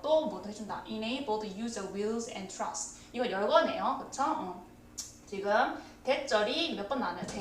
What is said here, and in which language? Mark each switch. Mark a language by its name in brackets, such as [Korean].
[Korean] 또 뭐도 해준다. [English] Enable the use of wills and trusts. [Korean] 이거 열거네요. 그쵸? 지금 대절이 몇 번 나와요?